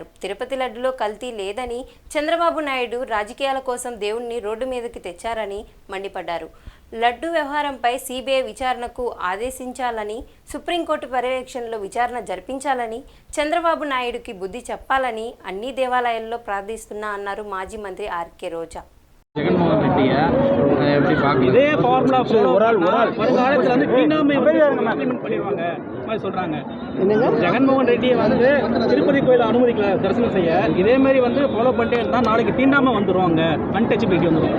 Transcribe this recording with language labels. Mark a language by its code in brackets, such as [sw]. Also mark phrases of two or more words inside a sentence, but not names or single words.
[te] తిరుపతి లడ్డులో కల్తీ లేదని, చంద్రబాబు నాయుడు రాజకీయాల కోసం దేవుణ్ణి రోడ్డు మీదకి తెచ్చారని మండిపడ్డారు. లడ్డు వ్యవహారంపై సిబిఐ విచారణకు ఆదేశించాలని, సుప్రీంకోర్టు పర్యవేక్షణలో విచారణ జరిపించాలని, చంద్రబాబు నాయుడుకి బుద్ధి చెప్పాలని అన్ని దేవాలయాల్లో ప్రార్థిస్తున్నా అన్నారు మాజీ మంత్రి ఆర్కే రోజా. [ta] ஜெகன்மோகன் ரெட்டியை எப்படி பார்க்க இதே ஃபார்முலா வருங்காலத்தில் வந்து தீண்டாமை பண்ணிடுவாங்க மாதிரி சொல்கிறாங்க. ஜெகன்மோகன் ரெட்டியை வந்து திருப்பதி கோயிலை அனுமதிக்கல தரிசனம் செய்ய, இதே மாதிரி வந்து ஃபாலோ பண்ணிட்டே இருந்தால் நாளைக்கு தீண்டாமல் வந்துடுவாங்க, அன்டச்சபிலிட்டி வந்துடும்.